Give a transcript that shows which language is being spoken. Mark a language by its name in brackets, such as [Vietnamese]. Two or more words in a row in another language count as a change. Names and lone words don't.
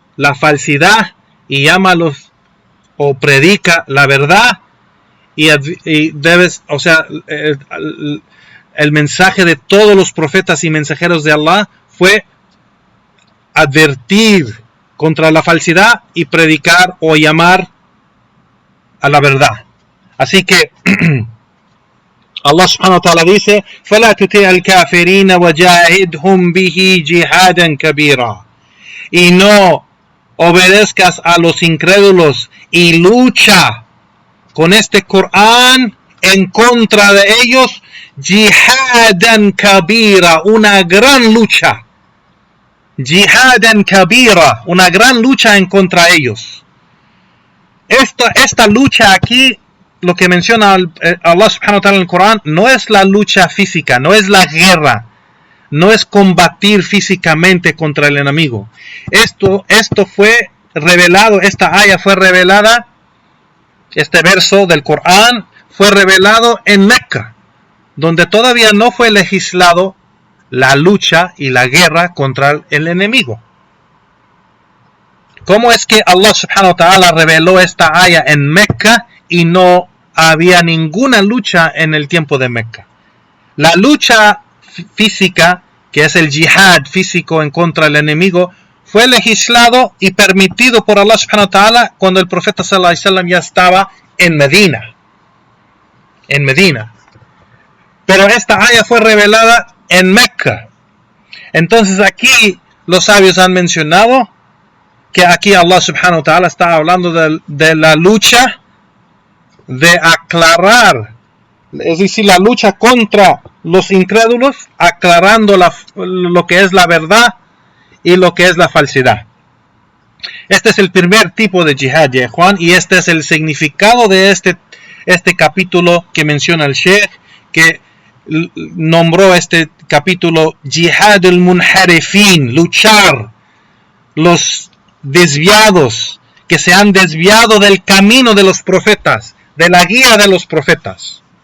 [Spanish] la falsidad y llámalos o predica la verdad y debes, o sea, el mensaje de todos los profetas y mensajeros de Allah fue advertir contra la falsidad y predicar o llamar a la verdad. Así que Allah [Arabic] سبحانه وتعالى [Spanish] dice: [Arabic] فَلَا تُطِعِ الْكَافِرِينَ وَجَاهِدْهُمْ بِهِ جِهَادًا كَبِيرًا. [Spanish] Y no obedezcas a los incrédulos y lucha con este Corán en contra de ellos, [Arabic] جهادا كبيرا, [Spanish] una gran lucha. [Arabic] جهادا كبيرا, [Spanish] una gran lucha en contra de ellos. Esta lucha aquí, lo que menciona Allah [Arabic] سبحانه وتعالى [Spanish] en el Corán, no es la lucha física, no es la guerra, no es combatir físicamente contra el enemigo. Esto fue revelado, esta aya fue revelada, este verso del Corán fue revelado en Mecca, donde todavía no fue legislado la lucha y la guerra contra el enemigo. ¿Cómo es que Allah [Arabic] سبحانه وتعالى [Spanish] reveló esta aya en Mecca y no había ninguna lucha en el tiempo de Mecca? La lucha física, que es el jihad físico en contra del enemigo, fue legislado y permitido por Allah [Arabic] سبحانه وتعالى [Spanish] cuando el profeta [Arabic] صلى الله عليه وسلم [Spanish] ya estaba en Medina. Pero esta aya fue revelada en Mecca. Entonces aquí los sabios han mencionado que aquí Allah [Arabic] سبحانه وتعالى [Spanish] está hablando de la lucha de aclarar, es decir, la lucha contra los incrédulos, aclarando lo que es la verdad y lo que es la falsidad. Este es el primer tipo de jihad, ya Juan, y este es el significado de este capítulo que menciona el Sheikh, que nombró este capítulo Jihad al-Munharifin, luchar los desviados, que se han desviado del camino de los profetas, de la guía de los profetas.